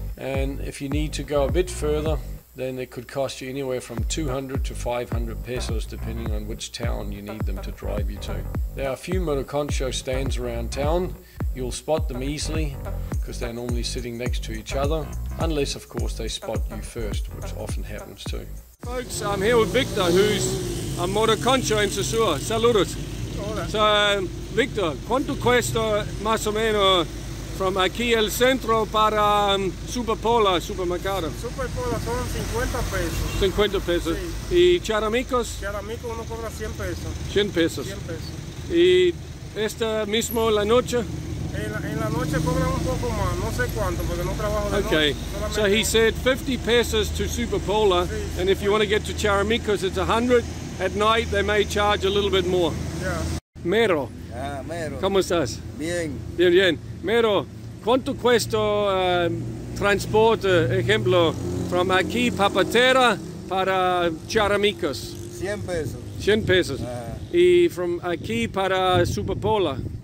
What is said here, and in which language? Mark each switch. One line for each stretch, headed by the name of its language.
English: And if you need to go a bit further, then it could cost you anywhere from 200 to 500 pesos depending on which town you need them to drive you to. There are a few motoconcho stands around town. You'll spot them easily because they're normally sitting next to each other, unless of course they spot you first, which often happens too. Folks, I'm here with Victor, who's a motoconcho in Sosua. Saludos.
Spanish: Hola. So, Victor, ¿cuánto cuesta más o menos from aquí al centro para Superpola, supermercado? Superpola son 50 pesos. 50 pesos. Sí. ¿Y Charamicos? Charamicos uno cobra 100 pesos. 100 pesos. 100 pesos. ¿Y esta mismo la noche? En la noche cobran un poco más, no sé cuánto, porque no trabajo de
English: Okay,
Spanish: noche.
English: so he said 50 pesos to Superpola,
Spanish: Sí.
English: and if you want to get to Charamicos, it's 100. At night, they may charge a little bit more. Yeah.
Spanish: Mero, Mero. ¿cómo estás? Bien. Bien, bien. Mero, ¿cuánto cuesta transporte, ejemplo, from aquí, Papatera, para Charamicos? 100 pesos. 100 pesos. Y from aquí para Superpola?